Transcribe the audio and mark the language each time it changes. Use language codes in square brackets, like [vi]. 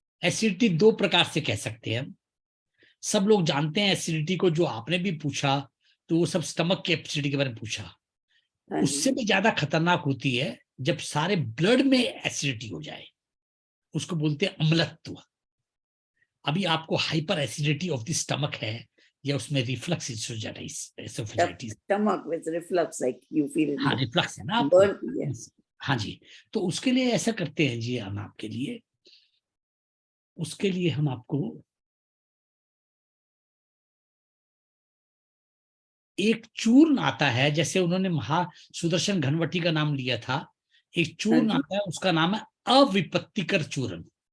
[hi] Acidity 2 प्रकार से कह सकते हैं हम। सब लोग जानते हैं एसिडिटी को, जो आपने भी पूछा तो वो सब स्टमक की एसिडिटी के बारे में पूछा। उससे भी ज्यादा खतरनाक होती है जब सारे ब्लड में एसिडिटी हो जाए, उसको बोलते हैं अम्लत्व। अभी आपको [en] hyper acidity of the stomach [hi] है, या उसमें reflux एसोफेजाइटिस, [en] Stomach with reflux, like you feel. [hi] हाँ रिफ्लक्स है ना आपको। [en] burn. Yes. [hi] हाँ जी, तो उसके लिए ऐसा करते हैं जी हम आपके लिए, उसके लिए हम आपको एक चूर्ण आता है, जैसे उन्होंने महा सुदर्शन घनवटी का नाम लिया था, एक चूर्ण आता है, उसका नाम है अविपत्तिकर चूर्ण।